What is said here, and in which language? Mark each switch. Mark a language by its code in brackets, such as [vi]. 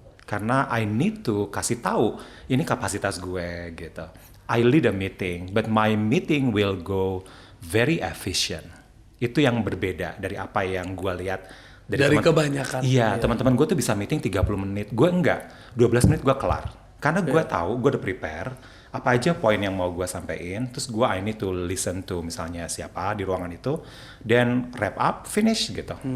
[id] Karena [en] I need to [id] kasih tahu ini kapasitas gue gitu. [en] I lead a meeting, but my meeting will go very efficient. [id] Itu yang berbeda dari apa yang gue lihat Dari kebanyakan. Iya, teman-teman gue tuh bisa meeting 30 menit. Gue enggak, 12 menit gue kelar. Karena gue tahu, gue udah prepare apa aja poin yang mau gue sampein. Terus gue [en] I need to listen to [id] misalnya siapa di ruangan itu, [en] then wrap up, finish [id] gitu.